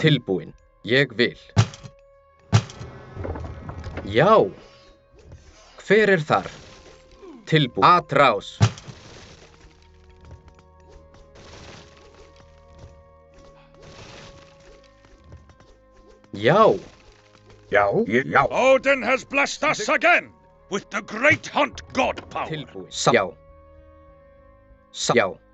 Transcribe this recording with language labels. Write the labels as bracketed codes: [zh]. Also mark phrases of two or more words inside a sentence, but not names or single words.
[is] Tilbúin. Ég vil. Já. Hver er þar? Tilbúin. Atrás. Já. Já, já. [en] Odin has blessed us again with the great hunt god power. [is] Tilbúin. Já. Já.